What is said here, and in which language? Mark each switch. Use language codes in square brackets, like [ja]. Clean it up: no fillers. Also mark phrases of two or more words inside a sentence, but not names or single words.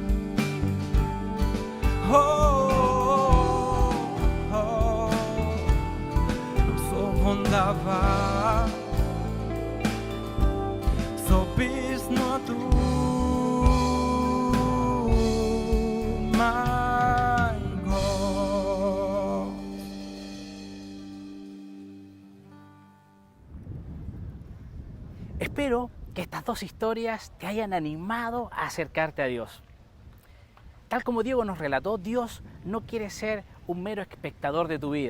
[de] Oh, oh, oh, so wunderbar. So bist nur du, mein Gott. [es] Espero que estas dos historias te hayan animado a acercarte a Dios. Tal como Diego nos relató, Dios no quiere ser un mero espectador de tu vida.